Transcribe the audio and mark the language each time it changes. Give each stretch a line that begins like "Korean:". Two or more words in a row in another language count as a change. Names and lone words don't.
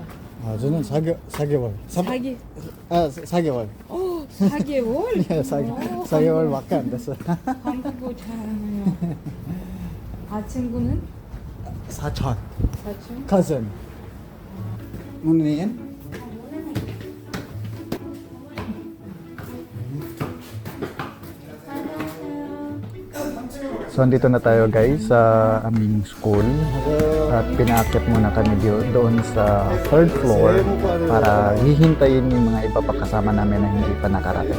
Korean: 저는 4개월. 4개월. 오, 4개월? 예, 4개월밖에 안 됐어. 한국어 잘하네요. 친구는? 사촌. 사촌? cousin. 문희인?
Filipino: So andito na tayo guys sa aming school at pinaakyat muna kami doon sa
English: third floor
Filipino: para hihintayin yung mga iba pa kasama namin na hindi pa nakarating.